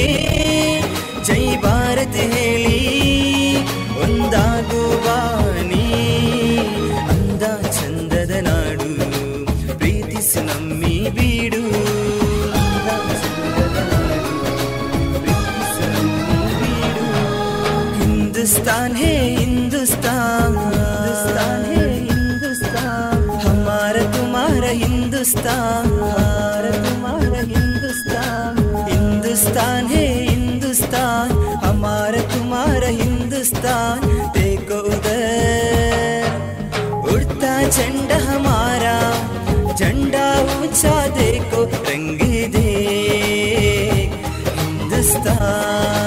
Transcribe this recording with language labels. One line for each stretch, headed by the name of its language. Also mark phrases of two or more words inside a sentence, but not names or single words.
Kannada: ಜೈ ಭಾರತ್ ಹೇಳಿ ಒಂದಾಗುವ ನೀ, ಅಂದ ಚಂದದ ನಾಡು ಪ್ರೀತಿಸು ನಮ್ಮಿ ಬೀಡು, ಅಂದ ಚಂದದ ನಾಡು ಪ್ರೀತಿಸು ನಮ್ಮಿ ಬೀಡು.
Hindi: हिंदुस्तान है हिंदुस्तान, हिंदुस्तान है हिंदुस्तान, हमारा तुम्हारा हिंदुस्तान, हमारा तुम्हारा हिंदुस्तान. हिंदुस्तान है हिंदुस्तान, हमारा तुम्हारा हिंदुस्तान. देखो उधर उड़ता झंडा हमारा, झंडा ऊंचा देखो रंग दे हिंदुस्तान.